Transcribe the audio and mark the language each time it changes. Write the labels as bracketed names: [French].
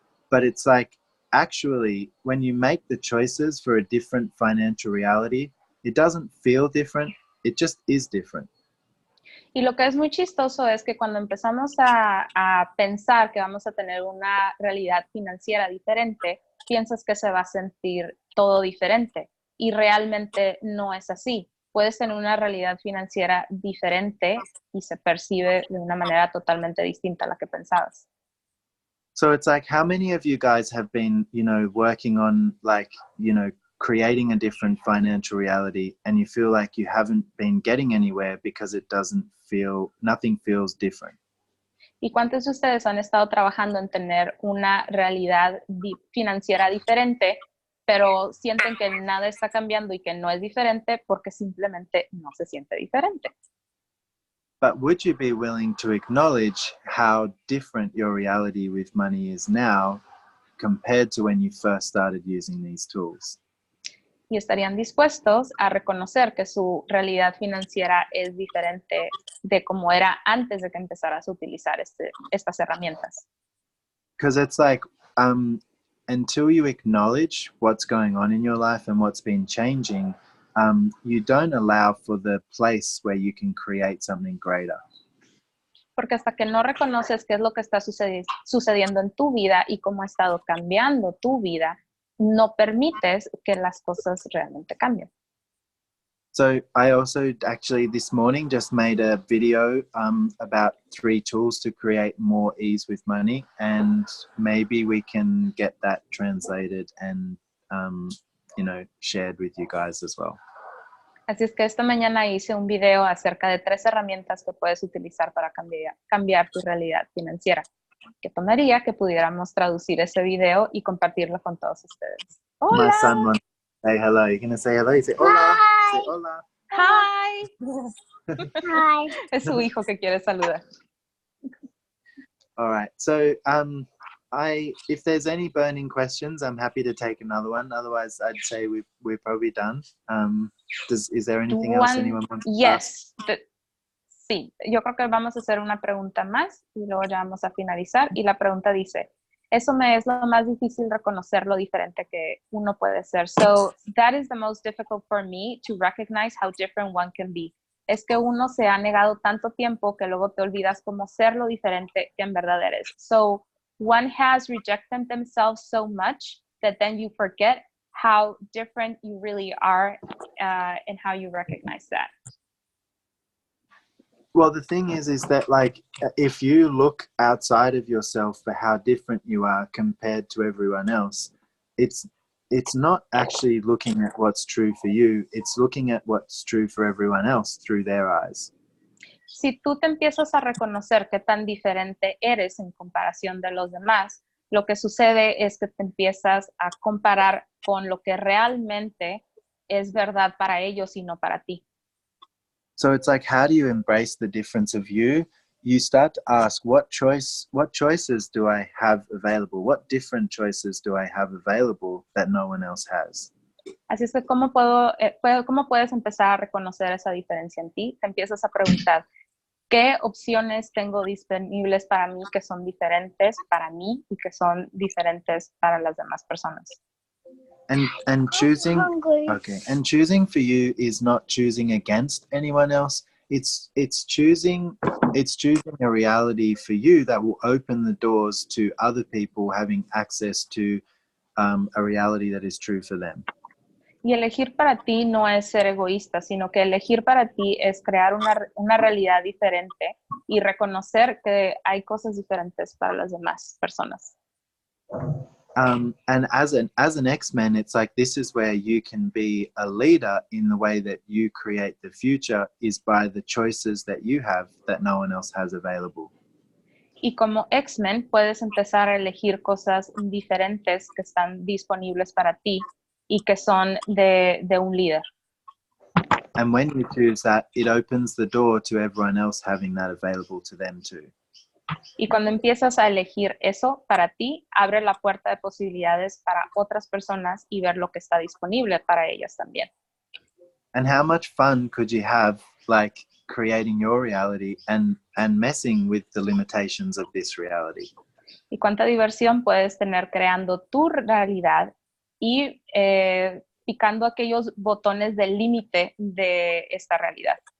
[English] But it's like, actually, when you make the choices for a different financial reality, it doesn't feel different, it just is different. [Spanish] Y lo que es muy chistoso es que cuando empezamos a pensar que vamos a tener una realidad financiera diferente, piensas que se va a sentir todo diferente. Y realmente no es así. Puedes tener una realidad financiera diferente y se percibe de una manera totalmente distinta a la que pensabas. [English] So it's like, how many of you guys have been, you know, working on, like, you know, creating a different financial reality, and you feel like you haven't been getting anywhere because it doesn't feel, nothing feels different? [Spanish] ¿Y cuántos de ustedes han estado trabajando en tener una realidad financiera diferente, pero sienten que nada está cambiando y que no es diferente porque simplemente no se siente diferente? [English] But would you be willing to acknowledge how different your reality with money is now compared to when you first started using these tools? [Spanish] Y estarían dispuestos a reconocer que su realidad financiera es diferente de como era antes de que empezaras a utilizar estas herramientas. [English] Because it's like, until you acknowledge what's going on in your life and what's been changing, you don't allow for the place where you can create something greater. [Spanish] Porque hasta que no reconoces qué es lo que está sucediendo en tu vida y cómo ha estado cambiando tu vida, no permites que las cosas realmente cambien. [English] So I also actually this morning just made a video about 3 tools to create more ease with money, and maybe we can get that translated and you know, shared with you guys as well. [Spanish] Así es que esta mañana hice un video acerca de 3 herramientas que puedes utilizar para cambiar tu realidad financiera. Que tomaría que pudiéramos traducir ese video y compartirlo con todos ustedes. ¡Hola! [English] My son wants to say hello. You're going to say hello? You say hola. Hi. Say hola. ¡Hi! Hi. [Spanish] Es su hijo que quiere saludar. [English] All right. So if there's any burning questions, I'm happy to take another one. Otherwise, I'd say we're probably done. Is there anything else anyone wants to ask? Yes. [Spanish] Sí, yo creo que vamos a hacer una pregunta más y luego ya vamos a finalizar. Y la pregunta dice, eso me es lo más difícil reconocer lo diferente que uno puede ser. [English] So, that is the most difficult for me to recognize how different one can be. [Spanish] Es que uno se ha negado tanto tiempo que luego te olvidas cómo ser lo diferente que en verdad eres. [English] So, one has rejected themselves so much that then you forget how different you really are and how you recognize that. Well, the thing is that, like, if you look outside of yourself for how different you are compared to everyone else, it's not actually looking at what's true for you. It's looking at what's true for everyone else through their eyes. [Spanish] Si tú te empiezas a reconocer qué tan diferente eres en comparación de los demás, lo que sucede es que te empiezas a comparar con lo que realmente es verdad para ellos y no para ti. [English] So it's like, how do you embrace the difference of you? you start to ask, what choices do I have available? What different choices do I have available that no one else has? [Spanish] Así es que, ¿cómo puedes empezar a reconocer esa diferencia en ti? Te empiezas a preguntar, ¿qué opciones tengo disponibles para mí que son diferentes para mí y que son diferentes para las demás personas? [English] And choosing, okay, and choosing for you is not choosing against anyone else. It's choosing a reality for you that will open the doors to other people having access to a reality that is true for them. [Spanish] Y elegir para ti no es ser egoísta, sino que elegir para ti es crear una realidad diferente y reconocer que hay cosas diferentes para las demás personas. [English] And as an X-Men, it's like this is where you can be a leader in the way that you create the future is by the choices that you have that no one else has available. [Spanish] Y como X-Men puedes empezar a elegir cosas diferentes que están disponibles para ti y que son de un líder. [English] And when you choose that, it opens the door to everyone else having that available to them too. [Spanish] Y cuando empiezas a elegir eso para ti, abre la puerta de posibilidades para otras personas y ver lo que está disponible para ellas también. [English] And how much fun could you have, like, creating your reality and messing with the limitations of this reality? [Spanish] Y cuánta diversión puedes tener creando tu realidad y picando aquellos botones del límite de esta realidad.